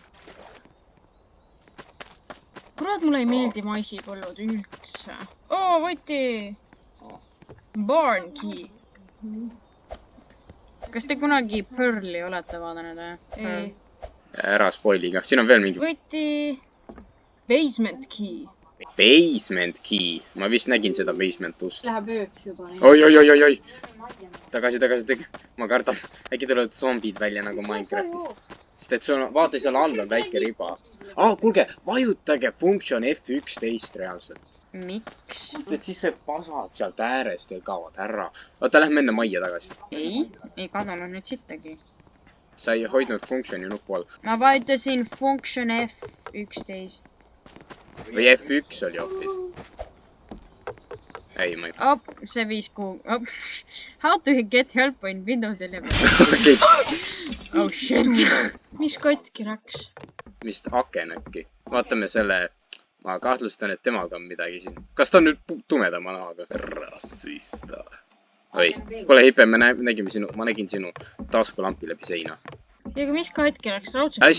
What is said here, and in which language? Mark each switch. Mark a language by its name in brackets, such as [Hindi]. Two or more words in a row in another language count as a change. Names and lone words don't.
[Estonian] Kurat, mulle ei meeldi maisipõllud üldse. Võti! [English] Barn key. [Estonian] Kas te kunagi Pearli olete vaadanud? Ei. Ära spoiliga. Siin on veel mingi... Võti! [English] Basement key. Basement key. [Estonian] Ma vist nägin seda basement ust. Läheb ööks juba. Oi. Tagasi. Ma kardan. Äkki tulevad zombid välja nagu Minecraftis. Sest et sul on... Vaata, seal all on väike riba. Kuulge, vajutage function F11 reaalselt. Miks? Et siis see pasad sealt äärest ja kaovad ära. Oota, lähme enne majja tagasi. Ei kadunud nüüd sittagi. Sa ei hoidnud functioni nupu all. Ma vajutasin function F11. Või F1 oli hoopis. Ei, ma ei... see viis kuu... [English] How to get help in Windows 11? Oh shit. [Estonian] Mis katki läks? Vist aken äkki. Vaatame selle... Ma kahtlustan, et temaga on midagi siin. Kas ta on nüüd tumedama nahaga? Rassista. Oi, kuule Hipe, ma nägin sinu taskulampi läbi seina. Ja aga mis katki läks? Raudselt?